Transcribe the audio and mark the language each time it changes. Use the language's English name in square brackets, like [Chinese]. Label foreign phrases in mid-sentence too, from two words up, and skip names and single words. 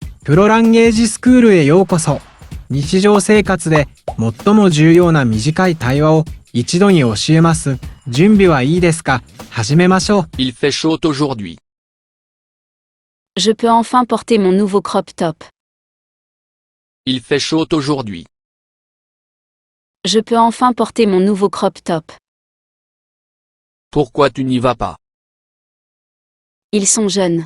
[Japanese] プロランゲージスクールへようこそ。日常生活で最も重要な短い対話を一度に教えます。準備はいいですか？始めましょう。 [French] Il fait chaud aujourd'hui. Je peux enfin porter mon nouveau crop top. Il fait chaud aujourd'hui. Je peux enfin porter mon nouveau crop top. Pourquoi tu n'y vas pas? Ils sont jeunes.